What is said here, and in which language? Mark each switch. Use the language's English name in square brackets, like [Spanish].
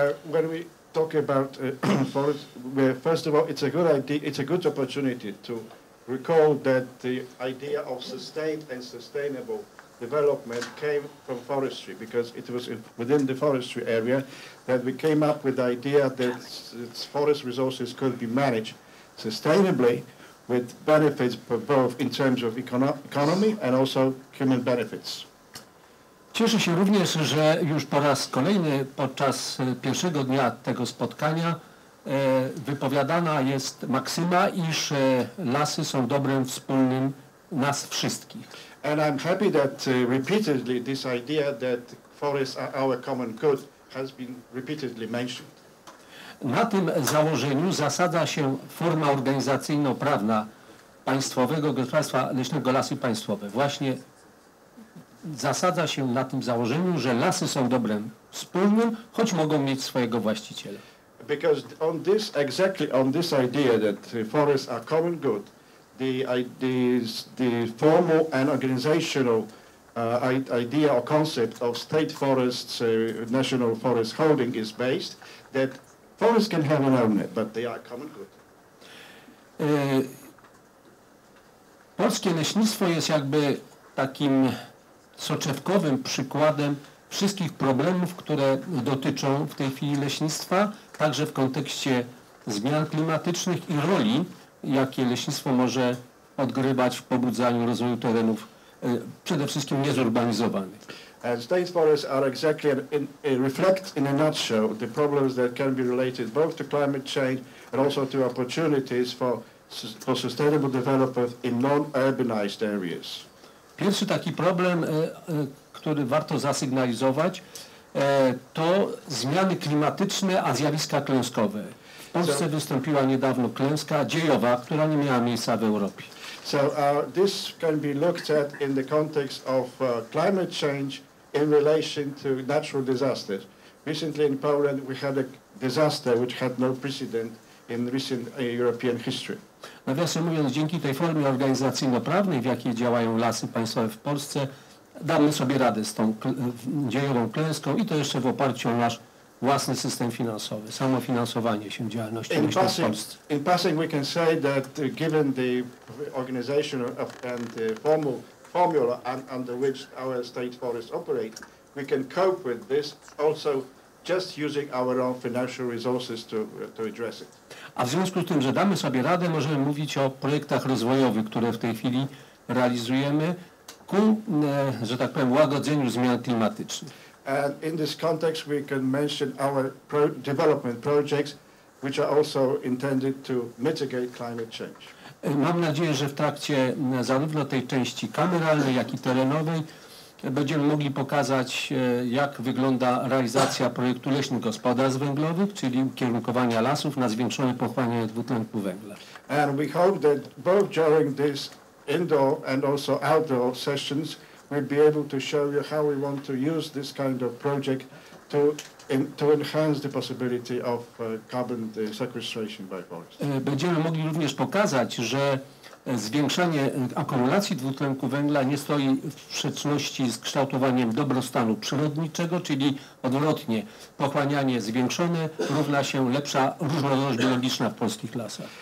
[English] When we talk about forest, first of all, it's a good opportunity to recall that the idea of sustained and sustainable development came from forestry, because it was within the forestry area that we came up with the idea that forest resources could be managed sustainably with benefits both in terms of economy and also human benefits. [Polish] Cieszę się również, że już po raz kolejny podczas pierwszego dnia tego spotkania wypowiadana jest maksyma, iż lasy są dobrem wspólnym nas wszystkich. [English] And I'm happy that repeatedly this idea that forests are our common good has been repeatedly mentioned. [Polish] Na tym założeniu zasadza się forma organizacyjno-prawna Państwowego Gospodarstwa Leśnego Lasy Państwowe. Właśnie zasadza się na tym założeniu, że lasy są dobrem wspólnym, choć mogą mieć swojego właściciela. [English] Because exactly on this idea that forests are common good, the formal and organizational idea or concept of state forests, national forest holding is based, that forests can have an owner, but they are common good. [Polish] Polskie leśnictwo jest jakby takim soczewkowym przykładem wszystkich problemów, które dotyczą w tej chwili leśnictwa, także w kontekście zmian klimatycznych i roli, jakie leśnictwo może odgrywać w pobudzaniu rozwoju terenów przede wszystkim niezurbanizowanych. [English] State forests are exactly reflect in a nutshell the problems that can be related both to climate change and also to opportunities for sustainable development in non-urbanized areas. [Polish] Pierwszy taki problem, który warto zasygnalizować, to zmiany klimatyczne, a zjawiska klęskowe. W Polsce wystąpiła niedawno klęska dziejowa, która nie miała miejsca w Europie. [English] So this can be looked at in the context of climate change in relation to natural disasters. Recently in Poland we had a disaster which had no precedent in recent European history. [Polish] Nawiasem mówiąc, dzięki tej formie organizacyjno-prawnej, w jakiej działają lasy państwowe w Polsce, damy sobie radę z tą dziejową klęską i to jeszcze w oparciu o nasz własny system finansowy, samofinansowanie się działalności leśnej w Polsce. [English] In passing we can say that given the organization and the formula under which our state forests operate, we can cope with this also just using our own financial resources to address it. [Polish] A w związku z tym, że damy sobie radę, możemy mówić o projektach rozwojowych, które w tej chwili realizujemy ku, że tak powiem, łagodzeniu zmian klimatycznych. [English] And in this context we can mention our development projects which are also intended to mitigate climate change. [Polish] Mam nadzieję, że w trakcie zarówno tej części kameralnej, jak i terenowej będziemy mogli pokazać, jak wygląda realizacja projektu leśnych gospodarstw węglowych, czyli ukierunkowania lasów na zwiększone pochłanianie dwutlenku węgla. [English] And we hope that both during this indoor and also outdoor sessions we'll be able to show you how we want to use this kind of project to enhance the possibility of carbon sequestration by forests. [Polish] Będziemy mogli również pokazać, że zwiększanie akumulacji dwutlenku węgla nie stoi w sprzeczności z kształtowaniem dobrostanu przyrodniczego, czyli odwrotnie, pochłanianie zwiększone równa się lepsza różnorodność biologiczna w polskich lasach.